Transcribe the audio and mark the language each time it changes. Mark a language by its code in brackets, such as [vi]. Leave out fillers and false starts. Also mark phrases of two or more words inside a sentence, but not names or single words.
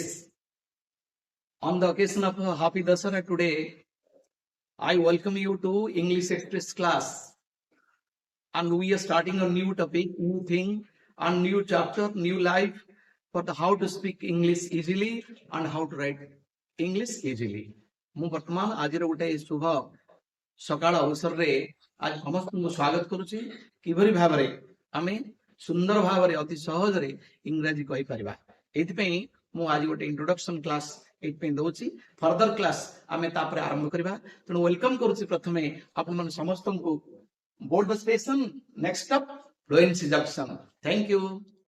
[en] On the occasion of Happy Dasara today, I welcome you to English Express class. And we are starting a new topic, new thing, and new chapter, new life for the how to speak English easily and how to write English easily. [or] ମୁଁ ବର୍ତ୍ତମାନ ଆଜିର ଗୋଟେ ଶୁଭ ସକାଳ ଅବସରରେ ଆଜି ସମସ୍ତଙ୍କୁ ସ୍ୱାଗତ କରୁଛି କିଭଳି ଭାବରେ ଆମେ ସୁନ୍ଦର ଭାବରେ ଅତି ସହଜରେ ଇଂରାଜୀ କହିପାରିବା ଏଥିପାଇଁ ମୁଁ ଆଜି ଗୋଟେ [en] introduction class [or] ଏଇଥିପାଇଁ ଦଉଛି [en] further class [or] ଆମେ ତାପରେ ଆରମ୍ଭ କରିବା ତେଣୁ ୱେଲକମ କରୁଛି ପ୍ରଥମେ ଆପଣମାନେ ସମସ୍ତଙ୍କୁ [en] board the station next up fluency junction thank you